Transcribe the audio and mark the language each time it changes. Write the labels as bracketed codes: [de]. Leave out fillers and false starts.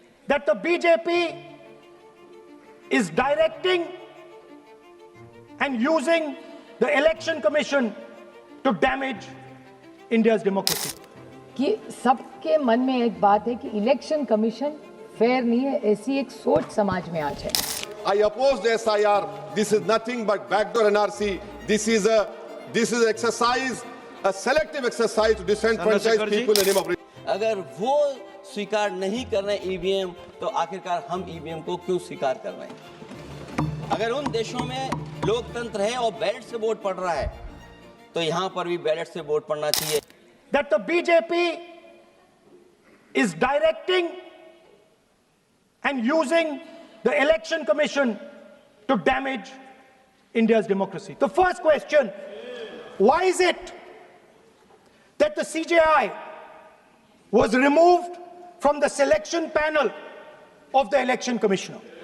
[en] that the BJP is directing and using the Election Commission to damage India's democracy. [hi] कि सबके मन में एक बात है कि इलेक्शन कमीशन फेयर नहीं है, ऐसी एक सोच समाज में आज है. [en] I oppose the SIR. This is nothing but backdoor NRC. This is exercise, a selective exercise to disenfranchise people in the name of. [hi] अगर वो स्वीकार नहीं कर रहे ईवीएम, तो आखिरकार हम ईवीएम को क्यों स्वीकार कर रहे हैं? अगर उन देशों में लोकतंत्र है और बैलेट से वोट पड़ रहा है, तो यहाँ पर भी बैलेट से वोट पड़ना चाहिए. [en] That the BJP is directing and using the Election Commission to damage India's democracy. The first question, why is it that the CJI was removed from the selection panel of the Election Commissioner?